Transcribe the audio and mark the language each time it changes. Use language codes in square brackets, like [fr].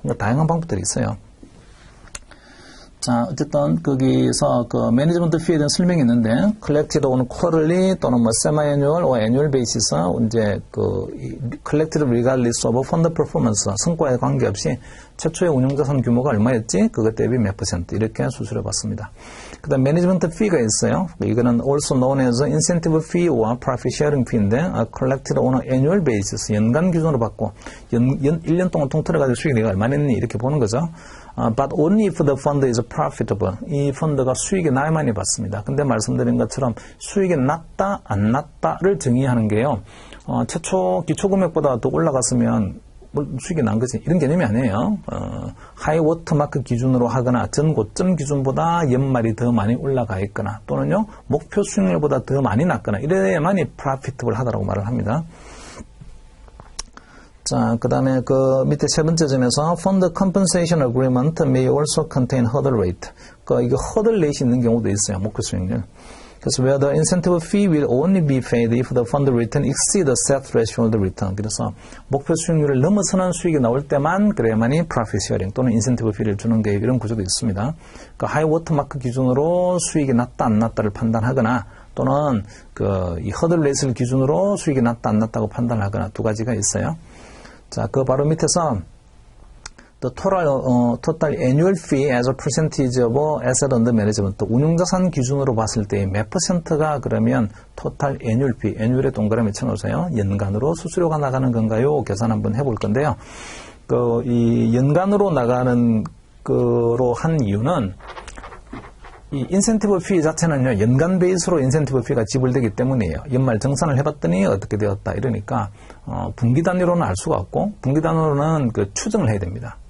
[ko] 그러니까 다양한 방법들이 있어요. 자, 어쨌든 거기서 그 매니지먼트 피에 대한 설명이 있는데 [en] collected on quarterly [ko] 또는 뭐 [en] semi-annual or annual basis [ko] 이제 그 [en] collected regardless of fund performance [ko] 성과에 관계없이 최초의 운용자산 규모가 얼마였지? 그것 대비 몇 퍼센트 이렇게 수수료 받습니다. 그다음 매니지먼트 피가 있어요. 이거는 [en] also known as incentive fee [ko] 와 profit sharing fee인데 [en] collected on annual basis [ko] 연간 기준으로 받고 1년 동안 통틀어 가지고 수익이 내가 얼마 냈니 이렇게 보는 거죠. [en] But only if the fund is profitable. [ko] 이 펀드가 수익이 나야만이 받습니다. 근데 말씀드린 것처럼 수익이 낮다, 안 낮다를 정의하는 게요. 최초 기초금액보다 더 올라갔으면 수익이 난 거지. 이런 개념이 아니에요. 하이워터마크 기준으로 하거나 전 고점 기준보다 연말이 더 많이 올라가 있거나 또는요, 목표 수익률보다 더 많이 났거나 이래야만이 profitable 하다라고 말을 합니다. 자, 그 다음에 그 밑에 세 번째 점에서 [en] Fund Compensation Agreement may also contain hurdle rate. [ko] 이게 hurdle rate 있는 경우도 있어요. 목표 수익률. 그래서 [en] where the incentive fee will only be paid if the fund return exceed the set threshold return. [ko] 그래서 목표 수익률을 넘어서는 수익이 나올 때만 그래야만이 profit sharing 또는 incentive fee를 주는 게 이런 구조도 있습니다. 그 하이 워터마크 기준으로 수익이 낮다 안 낮다를 판단하거나 또는 이 hurdle rate를 기준으로 수익이 낮다 안 낮다고 판단하거나 두 가지가 있어요. 자, 그 바로 밑에서 [en] the total annual fee as a percentage of asset under management [ko] 운용자산 기준으로 봤을 때 몇 퍼센트가 그러면 total annual fee, annual에 동그라미 쳐놓으세요. 연간으로 수수료가 나가는 건가요? 계산 한번 해볼 건데요. 이 연간으로 나가는 거로 한 이유는 이 인센티브 피 자체는요, 연간 베이스로 인센티브 피가 지불되기 때문이에요. 연말 정산을 해봤더니 어떻게 되었다 이러니까 분기 단위로는 알 수가 없고 분기 단위로는 그 추정을 해야 됩니다.